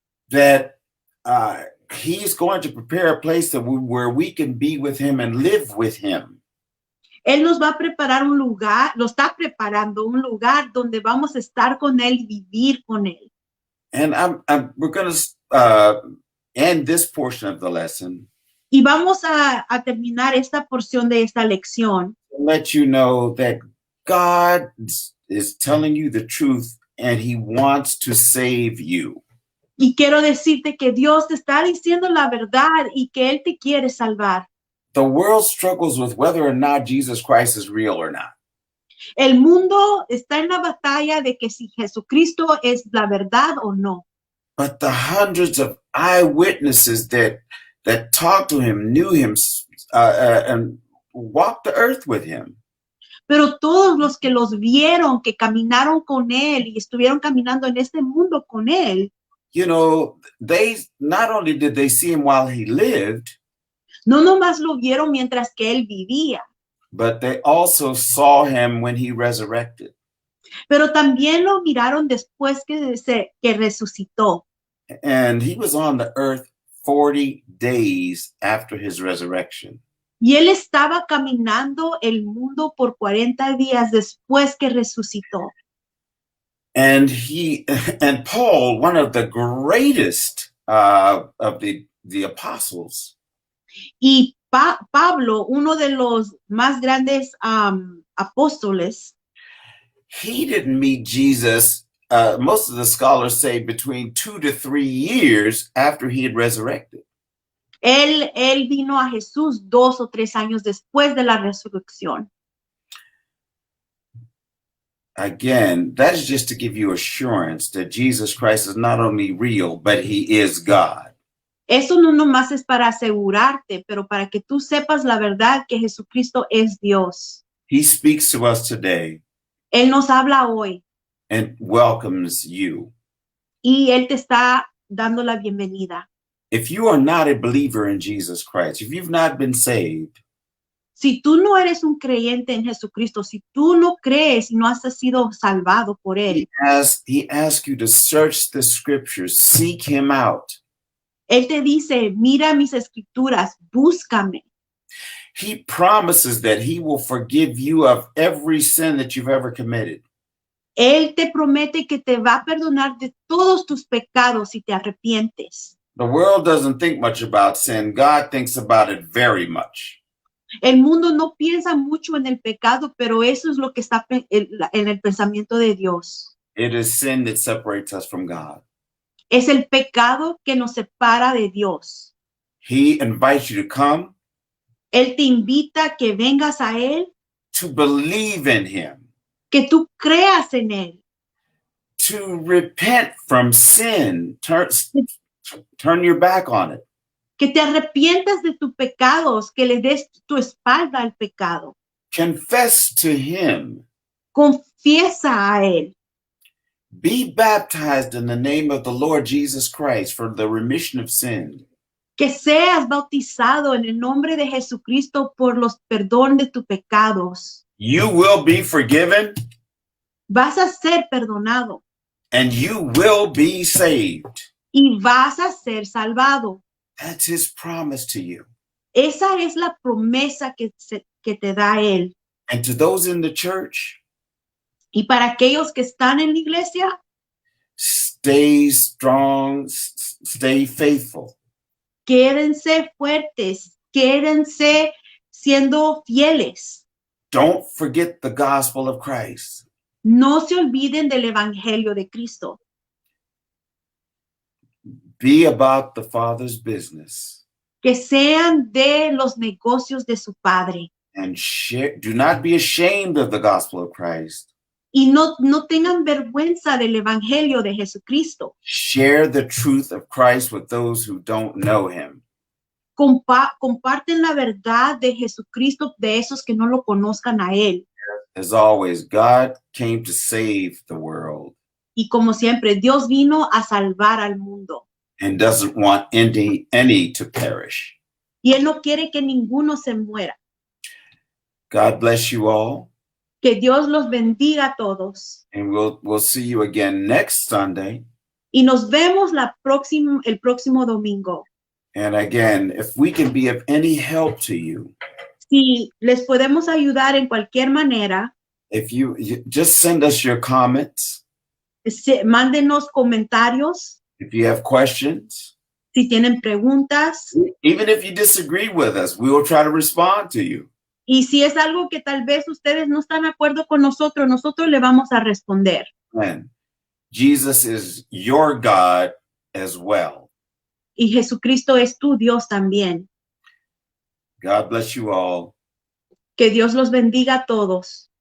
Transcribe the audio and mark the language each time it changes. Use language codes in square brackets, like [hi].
[en] That he's going to prepare a place where we can be with him and live with him. [es] Él nos va a preparar un lugar, lo está preparando un lugar donde vamos a estar con Él y vivir con Él. [en] And we're going to end this portion of the lesson. [es] Y vamos a terminar esta porción de esta lección. [en] Let you know that God is telling you the truth and he wants to save you. [es] Y quiero decirte que Dios te está diciendo la verdad y que Él te quiere salvar. [en] The world struggles with whether or not Jesus Christ is real or not. [es] El mundo está en la batalla de que si Jesucristo es la verdad o no. [en] But the hundreds of eyewitnesses that talked to him, knew him, and walked the earth with him. [es] Pero todos los que los vieron, que caminaron con Él y estuvieron caminando en este mundo con Él. [en] You know, they not only did they see him while he lived, [es] no nomás lo vieron mientras que Él vivía, [en] but they also saw him when he resurrected. [es] Pero también lo miraron después que resucitó. [en] And he was on the earth 40 days after his resurrection. [es] Y Él estaba caminando el mundo por 40 días después que resucitó. [en] And Paul, one of the greatest of the apostles. [es] Y Pablo, uno de los más grandes apóstoles, [en] he didn't meet Jesus. Most of the scholars say between 2 to 3 years after he had resurrected. [es] él vino a Jesús 2 o 3 años después de la resurrección. [en] Again, that is just to give you assurance that Jesus Christ is not only real, but he is God. [es] Eso no nomás es para asegurarte, pero para que tú sepas la verdad que Jesucristo es Dios. [en] He speaks to us today [es] Él nos habla hoy [en] and welcomes you. [es] y Él te está dando la bienvenida. [en] If you are not a believer in Jesus Christ, if you've not been saved, [es] Si tú no eres un creyente en Jesucristo, si tú no crees y no has sido salvado por Él, [en] he asks you to search the scriptures, seek him out. [es] Él te dice, mira mis escrituras, búscame. [en] He promises that he will forgive you of every sin that you've ever committed. [es] Él te promete que te va a perdonar de todos tus pecados si te arrepientes. [en] The world doesn't think much about sin. God thinks about it very much. [es] El mundo no piensa mucho en el pecado, pero eso es lo que está en el pensamiento de Dios. [en] It is sin that separates us from God. [es] Es el pecado que nos separa de Dios. [en] He invites you to come, [es] Él te invita a que vengas a Él, [en] to believe in him, [es] que tú creas en Él, [en] to repent from sin, turn your back on it. [es] que te arrepientas de tus pecados, que le des tu espalda al pecado. [en] Confess to him. [es] Confiesa a Él. [en] Be baptized in the name of the Lord Jesus Christ for the remission of sin. [es] Que seas bautizado en el nombre de Jesucristo por los perdón de tus pecados. [en] You will be forgiven. [es] Vas a ser perdonado. [en] And you will be saved. [es] Y vas a ser salvado. [en] That's his promise to you. [es] Esa es la promesa que te da Él. [en] And to those in the church, [es] y para aquellos que están en la iglesia, [en] stay strong, stay faithful. [es] Quédense fuertes, quédense siendo fieles. [en] Don't forget the gospel of Christ. [es] No se olviden del evangelio de Cristo. [en] Be about the Father's business. [es] Que sean de los negocios de su Padre. [en] And do not be ashamed of the gospel of Christ. [es] Y no tengan vergüenza del evangelio de Jesucristo. [en] Share the truth of Christ with those who don't know him. [es] Comparten la verdad de Jesucristo de esos que no lo conozcan a Él. [en] As always, God came to save the world. [es] Y como siempre, Dios vino a salvar al mundo. [en] And doesn't want any to perish. [es] Y Él no quiere que ninguno se muera. [en] God bless you all. [es] Que Dios los bendiga a todos. [en] And we'll see you again next Sunday. [es] Y nos vemos el próximo domingo. [en] And again, if we can be of any help to you, [es] si les podemos ayudar en cualquier manera, [en] if you just send us your comments. [es] Mándenos comentarios. [en] If you have questions. [es] Si tienen preguntas. [en] Even if you disagree with us, we will try to respond to you. [es] Y si es algo que tal vez ustedes no están de acuerdo con nosotros, nosotros le vamos a responder. [en] And Jesus is your God as well. [es] Y Jesucristo es tu Dios también. [en] God bless you all. [es] Que Dios los bendiga a todos.